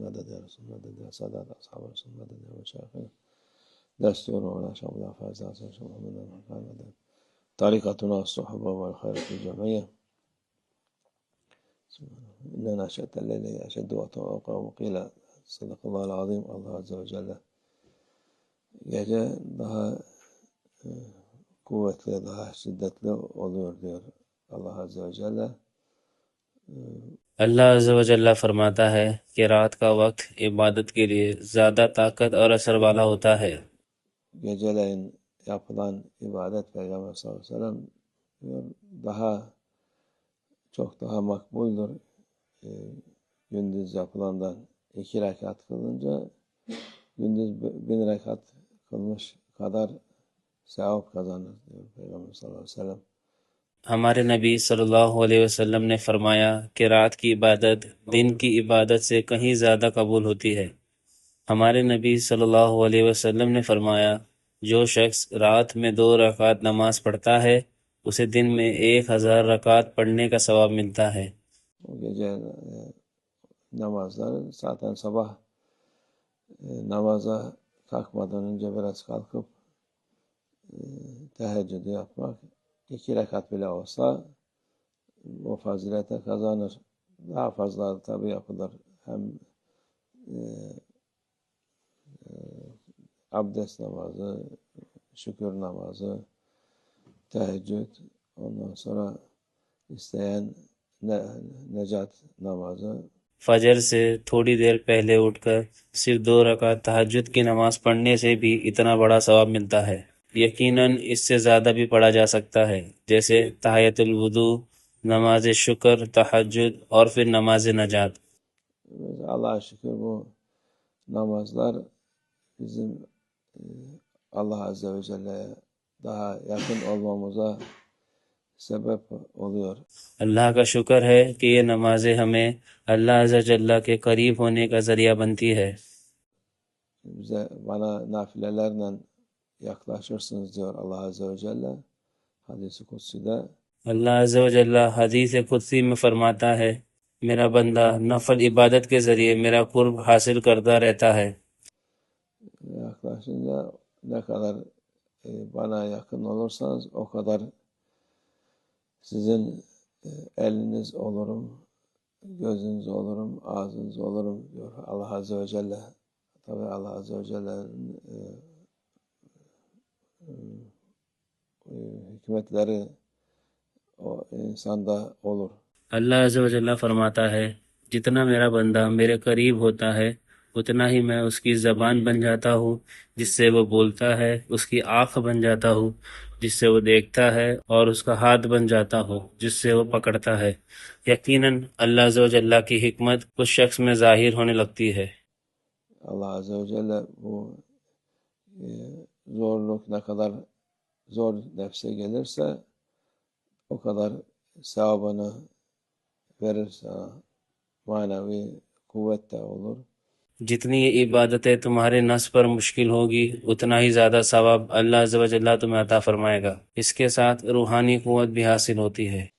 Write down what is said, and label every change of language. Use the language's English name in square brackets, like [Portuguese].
[Arabic] مدد يا رسول، مدد يا سادات أصحاب الرسول، مدد يا مشايخنا دستور ولا شعب يا فاز عسى محمد مدد طريقتنا الصحبة والخير في الجمعية. إن نشأة الليل أشد وأقوى، وقيل صدق الله العظيم. [Turkish] Allah Azze ve Celle gece daha kuvvetli, daha şiddetli oluyor diyor Allah Azze ve Celle. [Hindi] अल्लाह अज़्ज़ व जल्ला फरमाता है कि रात का वक्त इबादत के लिए ज़्यादा ताकत और असर वाला होता है। [Turkish] Geceleyin yapılan ibadet Peygamber sallallahu aleyhi ve sellem diyor, çok daha makbuldür. Gündüz yapılandan 2 rekat kılınca gündüz 1000 rekat kılmış kadar sevap kazanır diyor Peygamber sallallahu aleyhi ve sellem. [Hindi] हमारे नबी सल्लल्लाहु अलैहि वसल्लम ने फरमाया कि रात की इबादत दिन की इबादत से कहीं ज़्यादा कबूल होती है। हमारे नबी सल्लल्लाहु अलैहि वसल्लम ने फरमाया, जो शख्स रात में 2 रकात नमाज पढ़ता है उसे दिन में 1000 रकात पढ़ने का सवाब मिलता है। [Turkish] O gece namazları zaten sabah namaza kalkmadan önce biraz kalkıp teheccüdü yapmak 2 rekat bile olsa o fazilete kazanır. Daha fazla tabi yapılır. Hem abdest namazı, şükür namazı, teheccüd, ondan sonra isteyen necat namazı. [Hindi] फजर से थोड़ी देर पहले उठकर सिर्फ 2 रकात तहज्जुद की नमाज पढ़ने से भी इतना बड़ा सवाब मिलता है। यकीनन इससे ज़्यादा भी पढ़ा जा सकता है, जैसे तहियतुल वुदू, नमाज शुक्र, तहज्जुद और फिर नमाज नजात। [Turkish] Allah'a şükür bu namazlar bizim Allah Azze ve Celle'ye daha yakın olmamıza sebep oluyor. [Hindi] अल्लाह का शुक्र है कि ये नमाजें हमें अल्लाह अज़्ज़ा जल्ला के करीब होने का ज़रिया बनती है। [Turkish] Bana nafilelerle yaklaşırsınız diyor Allah Azze ve Celle hadis-i kutsi'de. [Hindi] अल्लाह अज़्ज़ा व जल्ला हदीस कुदसी में फरमाता है, मेरा बंदा नफल इबादत के ज़रिए मेरा कुर्ब हासिल करता रहता है। [Turkish] Yaklaşınca ne kadar bana yakın olursanız o kadar sizin eliniz olurum, gözünüz olurum, ağzınız olurum diyor Allah Azze ve Celle. Tabi Allah Azze ve Celle'nin hikmetleri o insanda olur. [Hindi] अल्लाह अज़्ज़ा व जल्ला फरमाता है, जितना मेरा बंदा मेरे करीब होता है उतना ही मैं उसकी ज़बान बन जाता हूँ जिससे वो बोलता है, उसकी आँख बन जाता हूँ जिससे वो देखता है, और उसका हाथ बन जाता हूँ जिससे वो पकड़ता है। यकीनन अल्लाह अज़्ज़ा व जल्ला की हिकमत उस शख्स में ज़ाहिर होने लगती है। [Turkish] Allah Azze ve Celle bu zorluk ne kadar zor nefse gelirse o kadar sevabını verir sana. Manevi kuvvet de olur. [Hindi] जितनी ये इबादतें तुम्हारे नस पर मुश्किल होगी उतना ही ज़्यादा सवाब अल्लाह अज़्ज़ा व जल्ला तुम्हें अता फरमाएगा। इसके साथ रूहानी कुव्वत भी हासिल होती है।